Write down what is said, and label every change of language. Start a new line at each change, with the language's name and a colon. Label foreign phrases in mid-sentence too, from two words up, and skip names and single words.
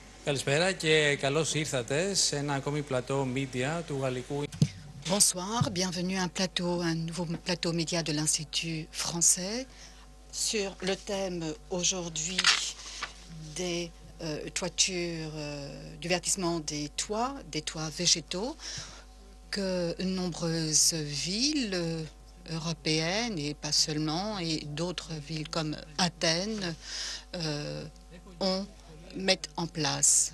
Greek: Καλησπέρα και καλώς ήρθατε σε ένα ακόμη πλατό media του Γαλλικού.
French: Bonsoir, bienvenue à un nouveau plateau média de l'Institut français sur le thème aujourd'hui des toitures, du verdissement des toits végétaux, que nombreuses villes européennes et pas seulement, et d'autres villes comme Athènes mettent en place.